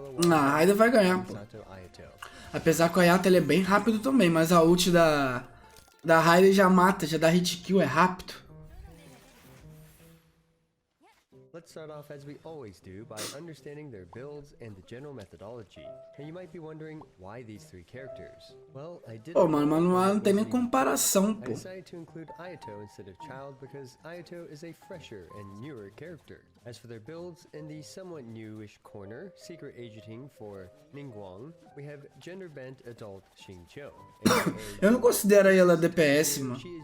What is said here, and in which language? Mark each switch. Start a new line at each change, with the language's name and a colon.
Portuguese: A Raiden vai ganhar, pô. Apesar que o Ayato ele é bem rápido também, mas a ult da Raiden já mata, já dá hit kill, é rápido.
English: Let's start off as we always do by understanding their builds and the general methodology. And you might be wondering why these three characters. Well, I did.
Portuguese: Pô, mano, mas não tem nem comparação, pô.
English: I decided to include Ayato instead of Child because Ayato is a fresher and newer character. As for their builds, in the somewhat newish corner, Secret Agenting for Ningguang, we have Gender Bent Adult Xingqiu.
Portuguese: Eu não considero ela DPS, mano.